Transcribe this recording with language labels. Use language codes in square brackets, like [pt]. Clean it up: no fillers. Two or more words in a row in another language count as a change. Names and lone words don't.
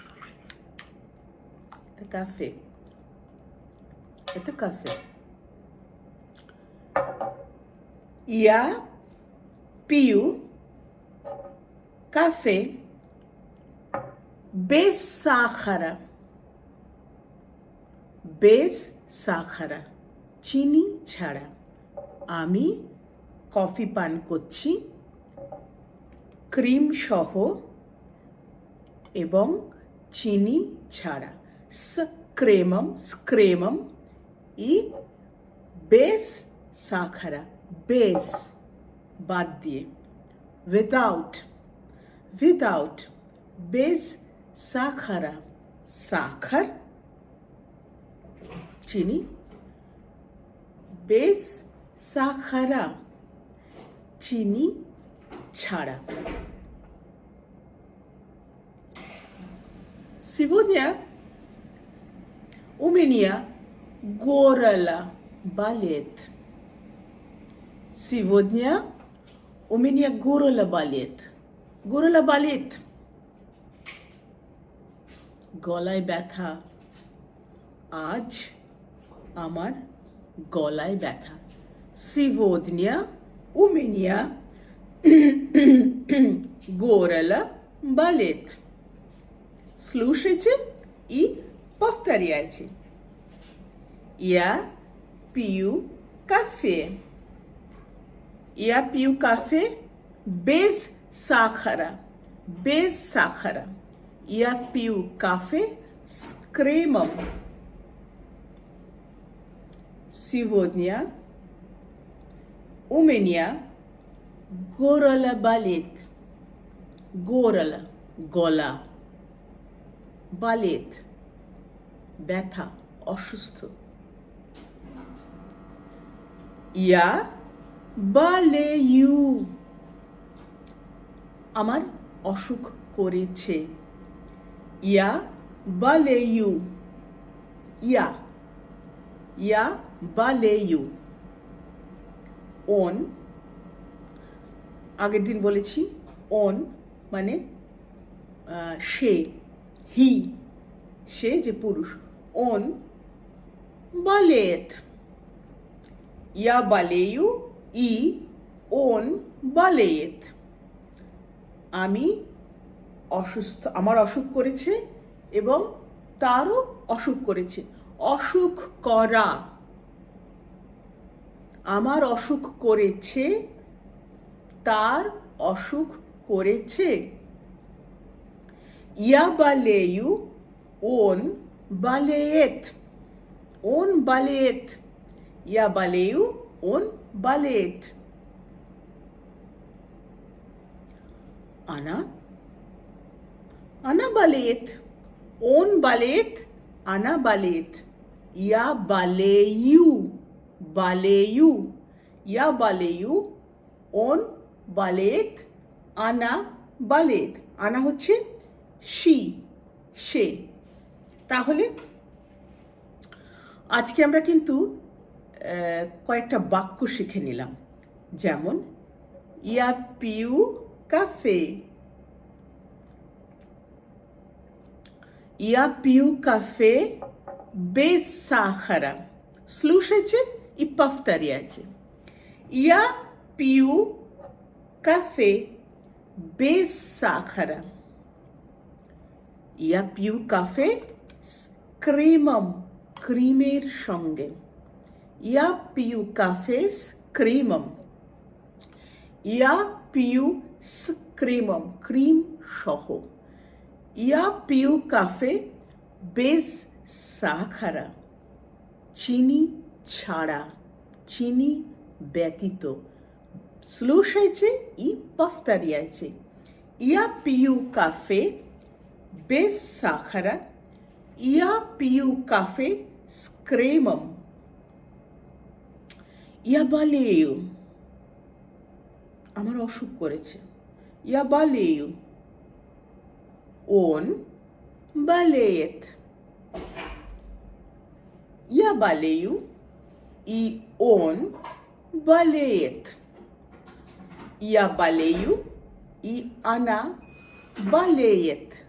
[ru] Это кафе. Это кафе. Я пью кафе без сахара. Без сахара. [bn] চিনি ছাড়া। আমি কফি পান করছি ক্রিম সহ এবং চিনি ছাড়া। [ru] с кремом и без сахара, বেস [bn] বাদ দিয়ে, [ru] উইদাউট без сахара, সাখার চিনি, без сахара [bn] চিনি ছাড়া। [ru] Сегодня у меня горло болит. Сегодня у меня горло болит. Горло болит. [bn] গলায় ব্যথা। আজ আমার গলায় ব্যথা। [ru] Сегодня у меня горло болит. Слушайте и повторяйте. Я пью кафе. Я пью кафе без сахара. Без сахара. Я пью кафе с кремом. Сегодня у меня горло болит. Горло, [bn] গলা, болит, ব্যথা, অসুস্থ। [ru] Я болею, [bn] আমার অসুখ করেছে। [ru] Я болею, я болею। Он, [bn] আগের দিন বলেছি on মানে সে, হি, সে যে পুরুষ। [ru] on болеет. Я болею и он болеет. [bn] আমি অসুস্থ, আমার অসুখ করেছে এবং তারও অসুখ করেছে। অসুখ করা, আমার অসুখ করেছে, তার অসুখ করেছে। [ru] Я болею, он болеет. Он болеет. Я болею, он болеет. Она болеет. Он болеет, она болеет. Я болею. Я болею, он болеет, она болеет. [bn] আনা হচ্ছে she, সে। তাহলে আজকে আমরা কিন্তু কয়েকটা বাক্য শিখে নিলাম। [ru] যেমন я пью кафе, я пью кафе без сахара. Слушайте и повторяйте. Я пью кафе без сахара. Я пью кафе с кремом, [bn] ক্রিমের সঙ্গে। [ru] Я пью кафе с кремом. Я пью с кремом, [bn] ক্রিম সহ। [ru] Я пью кафе без сахара, [bn] চিনি ছাড়া, চিনি ব্যতীত। [ru] Слушайте и повторяйте. Я пью кафе без сахара. Я пью кафе с кремом. Я болею, [bn] আমার অসুখ করেছে। [ru] Я болею. Он болеет. Я болею, и он болеет. Я болею, и она болеет.